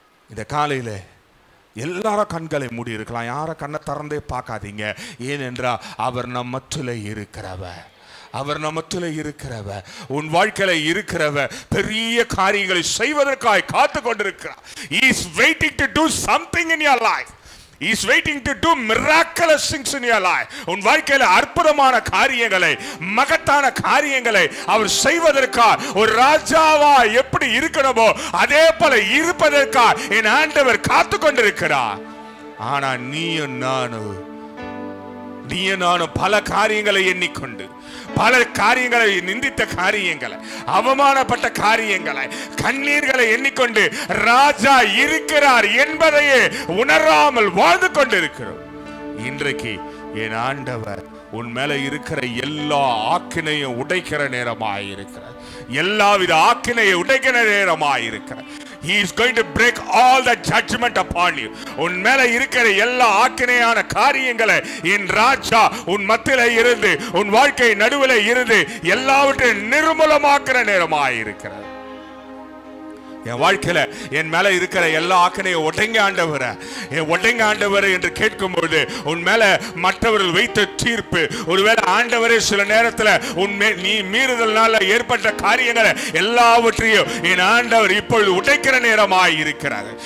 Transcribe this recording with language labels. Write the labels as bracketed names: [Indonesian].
[Tamil] இந்த காலையில எல்லாரும் கண்களை மூடி இருக்கலாம், யார கண்ணை திறந்தே பார்க்காதீங்க. ஏனென்றால் அவர் நம் மத்தியிலே இருக்கிறவர், அவர் நம்மத்திலே இருக்கிறவர், உன் வாழ்க்கையில இருக்கிறவர் பெரிய காரியங்களை செய்வதற்காய் காத்து கொண்டிருக்கிறார். [English] He is waiting to do something in your life. He is waiting to do miraculous things in your life. [Tamil] உன் வாழ்க்கையில அற்புதமான காரியங்களை, மகத்தான காரியங்களை அவர் செய்வதற்காக ஒரு ராஜாவா எப்படி இருக்கணுமோ அதே போல இருப்பதற்காக என் ஆண்டவர் காத்து கொண்டிருக்கிறார். ஆனா நீயும் நானும் பல காரியங்களை எண்ணிக்கொண்டு, பல காரியங்களை, நிந்தித்த காரியங்களை, அவமானப்பட்ட காரியங்களை, கண்ணீர்களை எண்ணிக்கொண்டு ராஜா இருக்கிறார் என்பதையே உணராமல் வாழ்ந்து கொண்டிருக்கிறோம். இன்றைக்கு என் ஆண்டவர் உன் மேல இருக்கிற எல்லா ஆக்கினையும் உடைக்கிற நேரமாயிருக்கிறார். எல்லாவித ஆக்கினையை உடைக்கிற நேரமாயிருக்கிறார். [English] He is going to break all the judgment upon you. [Tamil] உன் மேல இருக்கிற எல்லா ஆக்கினையான காரியங்களை என் ராஜா உன் மத்தியில இருந்து, உன் வாழ்க்கை நடுவில் இருந்து எல்லாவற்றையும் நிர்மூலமாக்குற நேரமாயிருக்கிறது. என் வாழ்க்கையில என் மேல இருக்கிற எல்லா ஆக்கினையும் உடைங்க ஆண்டவர் என்று கேட்கும்போது உன் மேல மற்றவர்கள் வைத்த தீர்ப்பு, ஒருவேளை ஆண்டவரே சில நேரத்தில் நீ மீறுதல்னால ஏற்பட்ட காரியங்களை எல்லாவற்றையும் என் ஆண்டவர் இப்பொழுது உடைக்கிற நேரமாய் இருக்கிறார்.